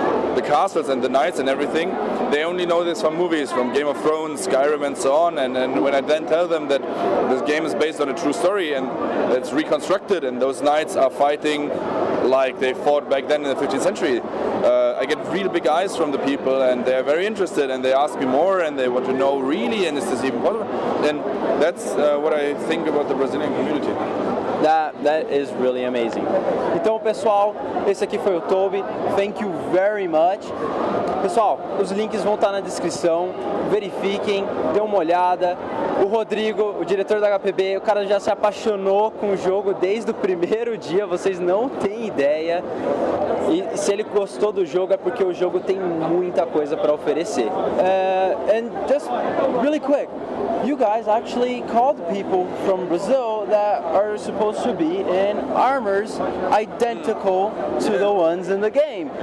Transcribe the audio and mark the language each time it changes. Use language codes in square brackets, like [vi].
[en] the castles and the knights and everything, they only know this from movies, from Game of Thrones, Skyrim and so on, and when I then tell them that this game is based on a true story and it's reconstructed and those knights are fighting like they fought back then in the 15th century, I get really big eyes from the people, and they're very interested, and they ask me more, and they want to know really, and is this even possible? And that's what I think about the Brazilian community. That is really amazing. [pt] Então, pessoal, esse aqui foi o Tobi. [en] Thank you very much. [pt] Pessoal, os links vão estar na descrição. Verifiquem, dê uma olhada. O Rodrigo, o diretor da HPB, o cara já se apaixonou com o jogo desde o primeiro dia, vocês não têm ideia. E se ele gostou do jogo é porque o jogo tem muita coisa para oferecer. [en] And just really quick, you guys actually called people from Brazil that are supposed to be in armors identical to the ones in the game.